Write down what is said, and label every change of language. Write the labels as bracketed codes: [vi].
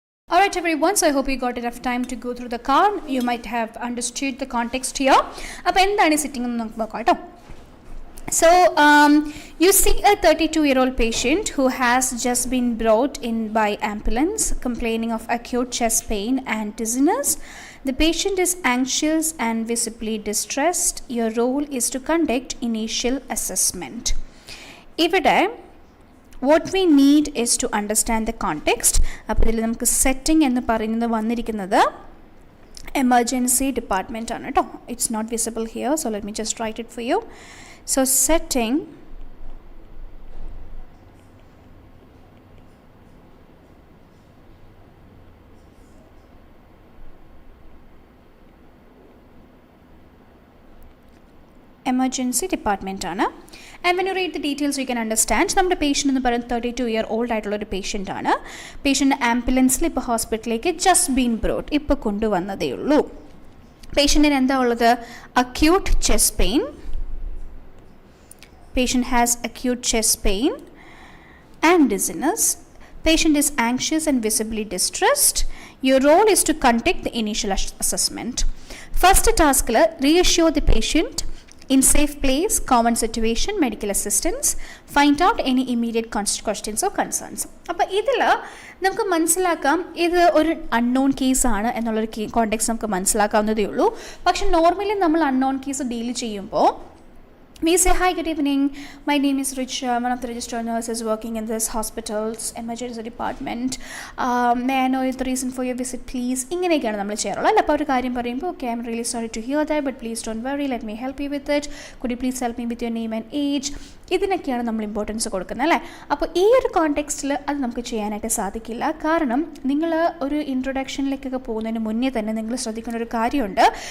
[en] Alright everyone, so I hope you got enough time to go through the card. You might have understood the context here. [ml] അപ്പോൾ എന്താണ് sitting എന്ന് നമുക്ക് നോക്കാം കേട്ടോ. [en] So you see a 32-year-old patient who has just been brought in by ambulance complaining of acute chest pain and dizziness. The patient is anxious and visibly distressed. Your role is to conduct initial assessment. [ml] ഇവിടെ [en] what we need is to understand the context. [ml] അപ്പോൾ ഇതിൽ നമുക്ക് setting എന്ന് പറയുന്നത് വന്നിരിക്കുന്നത് emergency department ആണ് കേട്ടോ. [en] It's not visible here, so let me just write it for you. So setting emergency department [ml] ആണ്. [en] And when you read the details you can understand. [ml] നമ്മുടെ പേഷ്യൻ്റ് എന്ന് പറയുന്നത് 32-year-old ആയിട്ടുള്ളൊരു പേഷ്യൻ്റ് ആണ്. പേഷ്യൻ്റ് ആംബുലൻസിൽ ഇപ്പോൾ ഹോസ്പിറ്റലിലേക്ക് [en] just been brought, [ml] ഇപ്പോൾ കൊണ്ടുവന്നതേ ഉള്ളൂ. പേഷ്യൻറ്റിന് എന്താ ഉള്ളത്? [en] Acute chest pain. Patient has acute chest pain and dizziness. Patient is anxious and visibly distressed. Your role is to conduct the initial assessment. First task, reassure the patient in safe place, common situation, medical assistance, find out any immediate questions or concerns. [ml] അപ്പോൾ ഇതിൽ നമുക്ക് മനസ്സിലാക്കാം ഇത് ഒരു unknown കേസാണ് എന്നുള്ളൊരു context നമുക്ക് മനസ്സിലാക്കാവുന്നതേ ഉള്ളൂ. പക്ഷെ നോർമലി നമ്മൾ അൺനോൺ കേസ് ഡീൽ ചെയ്യുമ്പോൾ [en] we say, hi, good evening, my name is Richa, one of the registered nurses working in this hospital's emergency department. May I know the reason for your visit, please? [ml] ഇങ്ങനെയൊക്കെയാണ് നമ്മൾ ചെയ്യാറുള്ളത് അല്ല. അപ്പോൾ ഒരു കാര്യം പറയുമ്പോൾ [en] Okay, I am really sorry to hear that, but please don't worry, let me help you with it, could you please help me with your name and age. [ml] ഇതിനൊക്കെയാണ് നമ്മൾ importance കൊടുക്കുന്നത് അല്ലേ. അപ്പോൾ ഈ ഒരു കോണ്ടെക്സ്റ്റിൽ അത് നമുക്ക് ചെയ്യാനായിട്ട് സാധിക്കില്ല. കാരണം നിങ്ങൾ ഒരു ഇൻട്രൊഡക്ഷനിലേക്കൊക്കെ പോകുന്നതിന് മുന്നേ തന്നെ നിങ്ങൾ ശ്രദ്ധിക്കുന്ന ഒരു കാര്യമുണ്ട്.